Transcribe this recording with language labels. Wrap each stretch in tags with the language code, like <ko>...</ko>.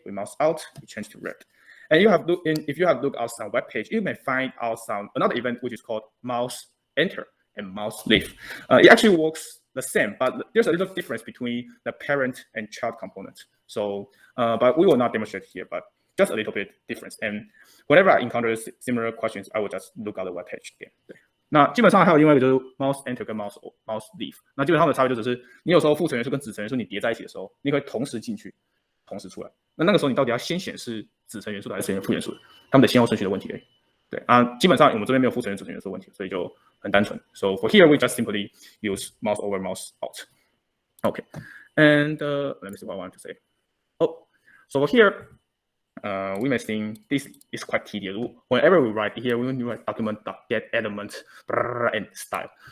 <en>We mouse out, it changed to red. And if you have looked out some web page, you may find out another event which is called mouse enter and mouse leave. It actually works the same, but there's a little difference between the parent and child components. So, but we will not demonstrate here, but just a little bit difference. And whenever I encounter similar questions, I will just look at the web page again.</en> <zh>对，那基本上还有另外一个就是 mouse enter 跟 mouse leave。那基本上的差别就只是你有时候复存元素跟子层元素你叠在一起的时候，你可以同时进去，同时出来。那个时候你到底要先显示子层元素还是复元素？它们的先后顺序的问题而已。对啊，基本上我们这边没有复存元素、子层元素的问题，所以就很单纯。</zh> <en>So for here we just simply use mouse over, mouse out. Okay, and let me see what I want to say. Oh, so for here, we may think this is quite tedious. Whenever we write here, we write document.get element and style.</en>